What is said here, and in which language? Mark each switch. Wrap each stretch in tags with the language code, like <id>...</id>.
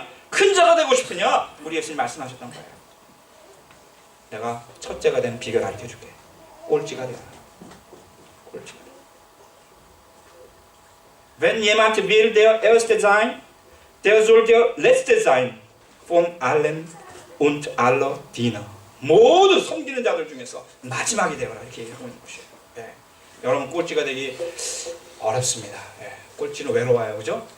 <ko>큰 자가 되고 싶으냐? 우리 예수님 말씀하셨던 거예요. 내가 첫째가 되는 비결 가르쳐줄게. 꼴찌가 되라.</ko> <de>Wenn jemand will der Erste sein, der soll der Letzte sein von allen und aller Diener.</de> <ko>모두 섬기는 자들 중에서 마지막이 되어라 이렇게 얘기하고 있는 것이에요. 여러분 꼴찌가 되기 어렵습니다. 꼴찌는 외로워요, 그죠?</ko>